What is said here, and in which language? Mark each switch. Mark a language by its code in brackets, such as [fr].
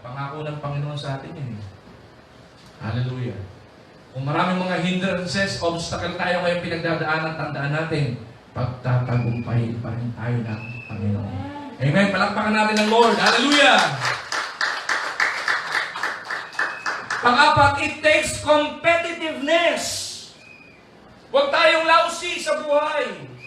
[tl] Pangako ng Panginoon sa atin yun. Hallelujah. Kung maraming mga hindrances, obstacle tayo ngayong pinagdadaanan, tandaan natin, pagtatagumpay pa rin tayo ng Panginoon. Amen. Palakpakan natin ang Lord. Hallelujah. [en] Pang-apat, it takes competitiveness. [tl] Huwag tayong lousy sa buhay.